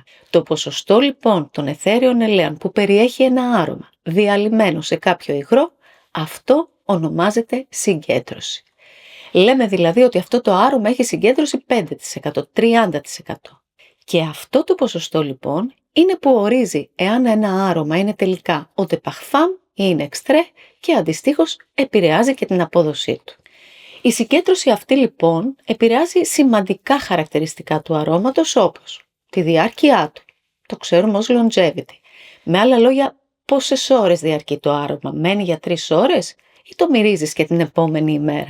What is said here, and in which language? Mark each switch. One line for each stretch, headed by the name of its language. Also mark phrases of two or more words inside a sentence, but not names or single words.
Greek: Το ποσοστό λοιπόν των αιθέριων ελαίων που περιέχει ένα άρωμα διαλυμένο σε κάποιο υγρό, αυτό ονομάζεται συγκέντρωση. Λέμε δηλαδή ότι αυτό το άρωμα έχει συγκέντρωση 5%, 30%. Και αυτό το ποσοστό λοιπόν είναι που ορίζει εάν ένα άρωμα είναι τελικά
French: eau de parfum
Greek: ή είναι extrait και αντιστοίχως επηρεάζει και την απόδοσή του. Η συγκέντρωση αυτή λοιπόν επηρεάζει σημαντικά χαρακτηριστικά του αρώματος όπως τη διάρκεια του, το ξέρουμε ως longevity. Με άλλα λόγια, πόσες ώρες διαρκεί το άρωμα, μένει για 3 ώρες ή το μυρίζεις και την επόμενη ημέρα.